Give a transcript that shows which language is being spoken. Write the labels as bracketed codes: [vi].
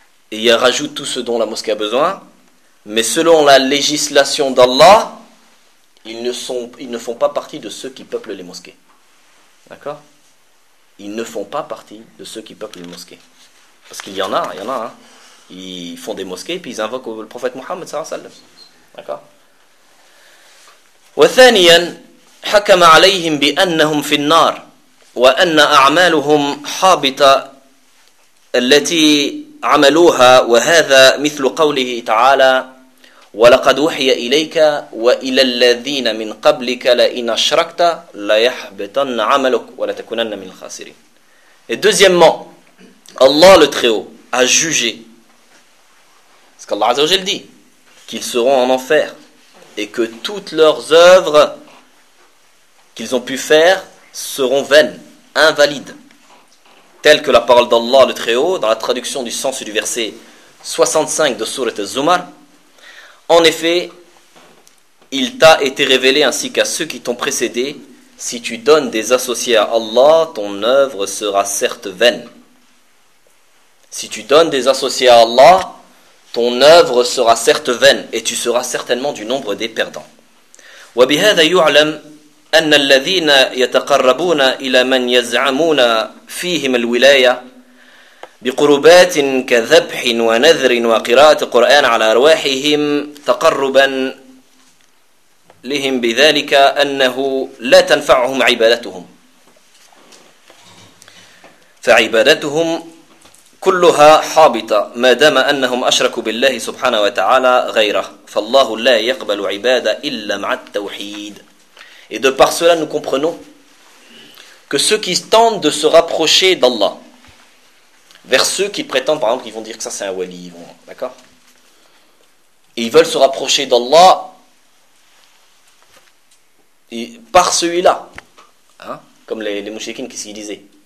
[fr] et il rajoute tout ce dont la mosquée a besoin, mais selon la législation d'Allah, ils ne font pas partie de ceux qui peuplent les mosquées. D'accord ? Ils ne font pas partie de ceux qui peuplent les mosquées. Parce qu'il y en a, il y en a. Hein. Ils font des mosquées et puis ils invoquent le prophète Mohammed [ar] sallallahu alayhi wa sallam. [fr] D'accord ? [ar] وثانيا حكم عليهم بأنهم في النار وأن أعمالهم حابطة التي عملوها وهذا مثل قوله تعالى ولقد وحي إليك وإلى الذين من قبلك لئن أشركت ليحبطن عملك ولتكونن من الخاسرين. [fr] Et deuxièmement, Allah le Très-Haut a jugé, parce qu'Allah Azza wa Jalla dit qu'ils seront en enfer et que toutes leurs œuvres qu'ils ont pu faire seront vaines, invalides. Telles que la parole d'Allah le Très-Haut, dans la traduction du sens du verset 65 de Sourate Az-Zumar, « En effet, il t'a été révélé ainsi qu'à ceux qui t'ont précédé, si tu donnes des associés à Allah, ton œuvre sera certes vaine. » Si tu donnes des associés à Allah, ton œuvre sera certes vaine et tu seras certainement du nombre des perdants. [ar] وَبِهَذَا يُعْلَمْ أَنَّ الَّذِينَ يَتَقَرَّبُونَ إِلَى مَنْ يَزْعَمُونَ فِيهِمَ الْوِلَايَةَ بِقُرُبَاتٍ كَذَبْحٍ وَنَذْرٍ وَقِرَاءَةِ قُرْآنَ عَلَى أَرْوَاحِهِمْ تَقَرُّبًا لِهِمْ بِذَلِكَ أَنَّهُ لَا تَنْفَعُهُمْ عِبَادَتُهُمْ فَعِبَادَتُهُمْ كلها حابطة ما دام أنهم أشركوا بالله سبحانه وتعالى غيره فالله لا يقبل عبادة إلا مع التوحيد. [fr] Et de par cela nous comprenons que ceux qui tentent de se rapprocher d'Allah vers ceux qui prétendent, par exemple, qu'ils vont dire que ça c'est un wali, d'accord, et ils veulent se rapprocher d'Allah et par celui-là, hein, comme les mouchikines, qu'est-ce qu'ils disaient?